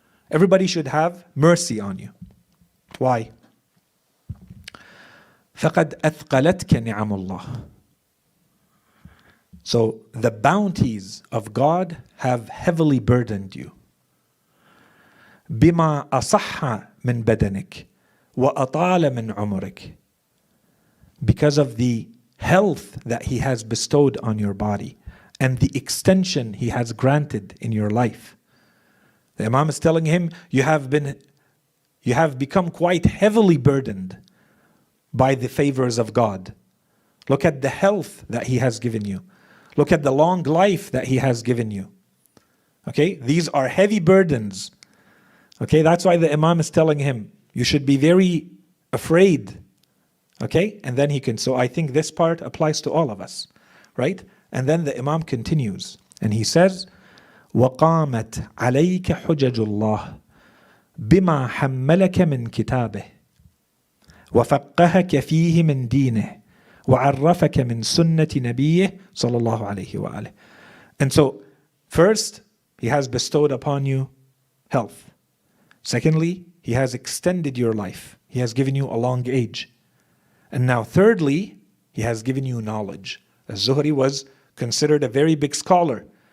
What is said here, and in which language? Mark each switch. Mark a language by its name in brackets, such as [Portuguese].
[English] Everybody should have mercy on you. Why? [Arabic] فَقَدْ أَثْقَلَتْكَ نِعَمُ اللَّهِ. [English] So the bounties of God have heavily burdened you. [Arabic] بما أصح من بدنك وأطال من عمرك. [English] Because of the health that He has bestowed on your body and the extension He has granted in your life. The Imam is telling him, you have become quite heavily burdened by the favors of God. Look at the health that He has given you. Look at the long life that He has given you. Okay, these are heavy burdens. Okay, that's why the Imam is telling him, you should be very afraid. Okay, and then he can, so I think this part applies to all of us, right? And then the Imam continues, and he says, [Arabic] وَقَامَتْ عَلَيْكَ حُجَجُ اللَّهِ بِمَا حَمَّلَكَ مِنْ كِتَابِهِ وَفَقَّهَكَ فِيهِ مِنْ دِينِهِ وَعَرَّفَكَ مِنْ سُنَّةِ نَبِيِّهِ صلى الله عليه وآله. [English] And so, first, He has bestowed upon you health. Secondly, He has extended your life. He has given you a long age. And now thirdly, He has given you knowledge. As Zuhri was considered a very big scholar.